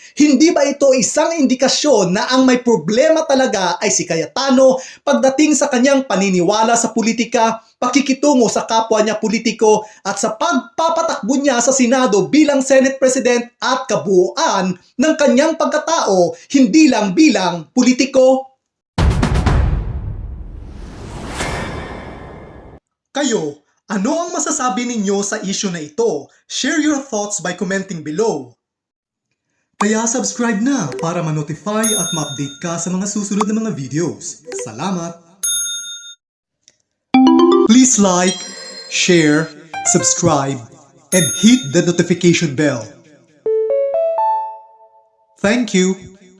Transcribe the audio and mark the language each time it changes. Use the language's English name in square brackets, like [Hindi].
[Filipino] hindi ba ito isang indikasyon na ang may problema talaga ay si Cayetano pagdating sa kanyang paniniwala sa politika, pakikitungo sa kapwa niya politiko at sa pagpapatakbo niya sa Senado bilang Senate President at kabuuan ng kanyang pagkatao hindi lang bilang politiko? Kayo, ano ang masasabi ninyo sa issue na ito? [English] Share your thoughts by commenting below. [Filipino] Kaya subscribe na para ma-notify at ma-update ka sa mga susunod na mga videos. Salamat! [English] Please like, share, subscribe, and hit the notification bell. Thank you!